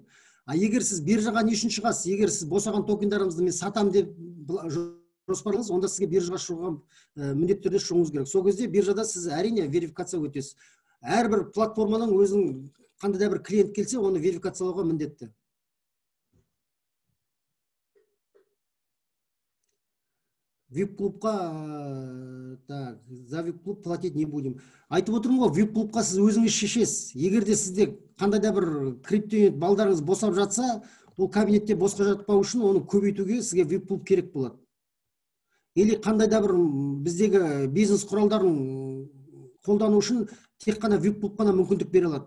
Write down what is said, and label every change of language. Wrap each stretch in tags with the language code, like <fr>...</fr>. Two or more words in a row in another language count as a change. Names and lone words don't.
<kk>Егер сіз биржаға не үшін шығасыз? Егер сіз босаған токендарыңызды мен сатам деп жоспарлаңыз, онда сізге биржаға шығуға міндетті түрде шығуыңыз керек. Сол кезде биржада сіз әрине верификация өтесіз. Әрбір платформаның өзінің қандай да бір клиент келсе, оны верификациялауға міндетті. Вип-клубқа,</kk> <ru>так, за вип-клуб платить не будем.</ru> <kk>Айтып отырмын ғой, вип-клубқа сіз өзіңіз шешесіз. Егер де сізде қандай да бір криптоинвест балдарыңыз босап жатса, ол кабинетте босқа жатпау үшін оны көбейтуге сізге вип-клуб керек болады. Или қандай да бір біздегі бизнес құралдарын қолдану үшін тек қана вип-клуб қана мүмкіндік бере алады.</kk>